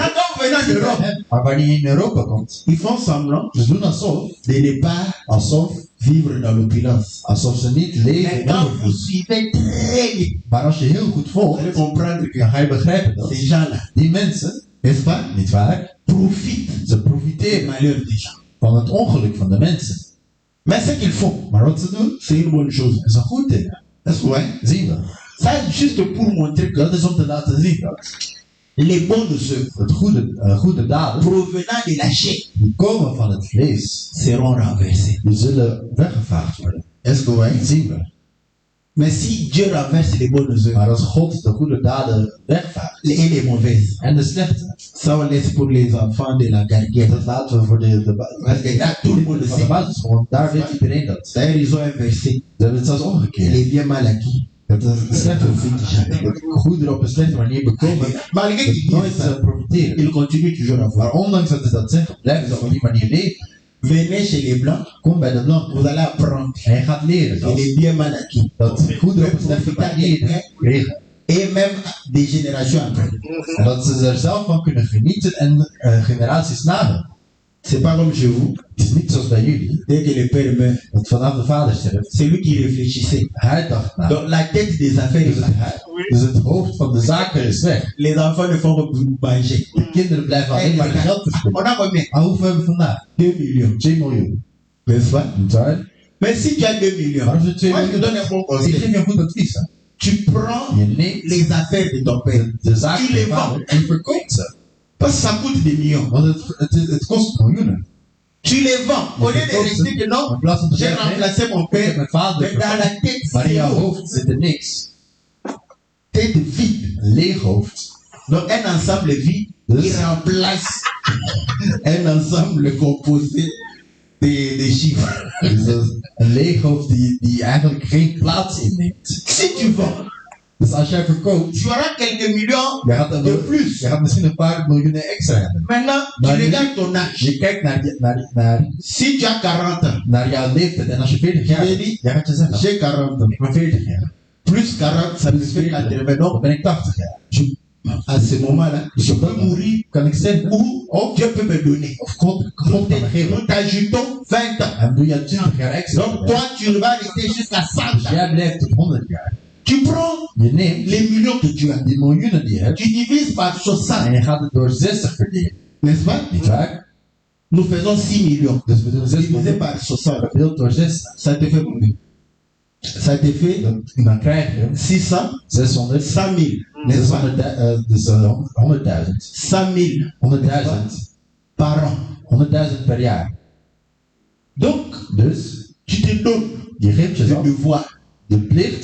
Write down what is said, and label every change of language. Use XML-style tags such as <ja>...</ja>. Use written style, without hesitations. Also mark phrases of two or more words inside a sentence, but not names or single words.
<fr>Maintenant, quand vous venez en Europe,</fr> <nl>Maar wanneer je in Europa komt,</nl> <fr>ils font semblant</fr> <nl>ze doen alsof,</nl> <fr>de ne pas</fr> <nl>alsof,</nl> <fr>vivre dans l'opulence.</fr> <nl>alsof ze niet leven</nl> <fr>Mais</fr> <nl>in</nl> <fr>quand vous</fr> <nl>overvloed.</nl> <fr>suivez très bien,</fr> <nl>Maar als je heel goed</nl> <fr>vous</fr> <nl>volgt,</nl> <fr>allez comprendre que</fr> <nl>dan ga je begrijpen dat</nl> <fr>ces gens-là,</fr> <nl>die mensen,</nl> <fr>n'est-ce pas,</fr> <nl>niet waar,</nl> <fr>profitent</fr> <nl>ze</nl> <fr>des</fr> <nl>profiteren</nl> <fr>malheurs des gens.</fr> <nl>van het ongeluk van de mensen.</nl> <fr>Mais ce qu'ils font,</fr> <nl>Maar wat ze doen,</nl> <fr>c'est une bonne chose.</fr> <nl>is een goed ding.</nl> <fr>Est-ce que vous voyez?</fr> <nl>Zien we.</nl> <fr>Ça, juste pour montrer que</fr> <nl>Dat is om te laten zien dat</nl> <fr>les bonnes œuvres</fr> <nl>het goede daden,</nl> <fr>provenant de la chair</fr> <nl>die komen van het vlees,</nl> <fr>seront renversées.</fr> <nl>die zullen weggevaagd worden.</nl> <fr>Est-ce que vous voyez?</fr> <nl>Dat zien we.</nl> <fr>Mais si Dieu renverse les bonnes œuvres</fr> <nl>Maar als God de goede daden wegvaagt</nl> <fr>et les mauvaises,</fr> <nl>en de slechte,</nl> <fr>ça on laisse pour les enfants de la gardienne.</fr> <nl>dat laten we voor</nl> <fr>Parce que là, tout le monde le</fr> <nl>van de</nl> <fr>sait.</fr> <nl>basisschool, want daar weet iedereen dat.</nl> <fr>D'ailleurs, ils ont inversé.</fr> <nl>Ze hebben het zelfs omgekeerd.</nl> <fr>Les biens mal acquis.</fr> <nl>Dat de slechte dat goederen op een slechte manier bekomen,</nl> <fr>Malgré</fr> <nl>dat</nl> <fr>qu'ils</fr> <nl>nooit</nl> <fr>disent ça,</fr> <nl>profiteren.</nl> <fr>ils continuent toujours à</fr> <nl>Maar</nl> <fr>voir.</fr> <nl>ondanks dat ze dat zeggen, blijven ze op die manier leven.</nl> <fr>Venez chez les blancs,</fr> <nl>Kom bij de blanken</nl> <fr>vous allez apprendre</fr> <nl>en je gaat leren</nl> <fr>que</fr> <nl>dat,</nl> <fr>les biens mal acquis</fr> <nl>goederen op een slechte manier kregen.</nl> <fr>et même des générations après.</fr> <nl>En dat ze er zelf van kunnen genieten en generaties na hen.</nl> <fr>C'est pas comme chez vous.</fr> <nl>Het is niet zoals bij jullie,</nl> <fr>Dès que le père meurt,</fr> <nl>dat vanaf de vader sterft,</nl> <fr>c'est lui qui réfléchissait.</fr> <nl>hij dacht na.</nl> <fr>Donc la tête des affaires</fr> <nl>Dus</nl> <fr>est</fr> <nl>het,</nl> <fr>là.</fr> <nl>dus het hoofd van de zaken is weg.</nl> <fr>Les enfants ne font que manger.</fr> <nl>De kinderen blijven alleen maar geld verspillen.</nl> <fr>On a combien?</fr> <nl>Maar hoeveel hebben we vandaag?</nl> <fr>2 millions.</fr> <nl>2 miljoen.</nl> <fr>N'est-ce pas?</fr> <nl>Niet waar?</nl> <fr>Mais si tu as 2 millions,</fr> <nl>Maar als we 2</nl> <fr>moi je te</fr> <nl>miljoen...</nl> <fr>donne un bon</fr> <nl>Ik</nl> <fr>conseil.</fr> <nl>geef je een goed advies. Hè?</nl> <fr>Tu prends</fr> <nl>Je neemt</nl> <fr>les affaires de ton père.</fr> <nl>de zaken</nl> <fr>Tu</fr> <nl>van je</nl> <fr>les</fr> <nl>vader</nl> <fr>vends.</fr> <nl>en verkoopt ze.</nl> <fr>Parce que ça coûte des millions.</fr> <nl>Want het kost miljoenen.</nl> <fr>Tu les vends. Au lieu de rester que non,</fr> <nl>In plaats van te</nl> <fr>j'ai</fr> <nl>zeggen, nee,</nl> <fr>remplacé mon</fr> <nl>ik heb</nl> <fr>père.</fr> <nl>mijn vader</nl> <fr>Mais dans</fr> <nl>vervangen.</nl> <fr>la tête,</fr> <nl>Maar in jouw</nl> <fr>c'est</fr> <nl>hoofd zit er niks.</nl> <fr>tête vide.</fr> <nl>Een leeg hoofd.</nl> <fr>Donc un ensemble vide</fr> <nl>Dus-</nl> <fr>qui remplace un ensemble composé des chiffres.</fr> <nl>Dus dat is een leeg hoofd die eigenlijk geen plaats inneemt.</nl> <fr>Si tu vends,</fr> <nl>Dus als jij verkoopt,</nl> <fr>tu auras quelques millions</fr> <nl>je gaat,</nl> <fr>de plus.</fr> <nl>je gaat misschien een paar miljoenen extra hebben.</nl> <fr>Maintenant, tu</fr> <nl>Maar</nl> <fr>regardes ton âge.</fr> <nl>Je kijkt</nl> <fr>Si tu as 40 ans,</fr> <nl>naar jouw leeftijd en als je 40 jaar bent, jij gaat je zeggen,</nl> <fr>j'ai 40 ans.</fr> <nl>ik ben 40 jaar.</nl> <fr>Plus 40, ça me fait 80</fr> <nl>Dan</nl> <fr>ans.</fr> <nl>ben ik 80 jaar.</nl> <fr>À ce moment-là, je peux mourir</fr> <nl>Kan ik zeggen,</nl> <fr>ou Dieu peut me donner.</fr> <nl>of God kan me geven.</nl> <fr>Nous t'ajoutons 20 ans.</fr> <nl>En doe je 20 jaar extra.</nl> <fr>Donc toi, tu vas rester jusqu'à 100</fr> <nl>Dus</nl> <fr>ans.</fr> <nl>jij blijft tot 100 jaar.</nl> <fr>Tu prends</fr> <nl>Je neemt</nl> <fr>les millions que tu as.</fr> <nl>die miljoenen die je hebt</nl> <fr>Tu divises par 60.</fr> <nl>en je gaat het door 60 verdelen.</nl> <fr>N'est-ce pas?</fr> <nl>Niet waar?</nl> <fr>Nous faisons 6 millions.</fr> <nl>Dus we doen 6</nl> <fr>Divisé</fr> <nl>miljoen</nl> <fr>par 60.</fr> <nl>verdeeld door 60.</nl> <fr>Ça te fait combien? Ça te fait</fr> <nl>Dan krijg je</nl> <fr>600,</fr> <nl>600,</nl> <fr>100 000. N'est-ce pas?</fr> <nl>600, dus 100.000.</nl> <fr>100 000</fr> <nl>100.000.</nl> <fr>par an.</fr> <nl>100.000 per jaar.</nl> <fr>Donc,</fr> <nl>Dus</nl> <fr>tu te donnes</fr> <nl>je geeft</nl> <fr>le</fr> <nl>jezelf</nl> <fr>devoir</fr> <nl>de plicht</nl>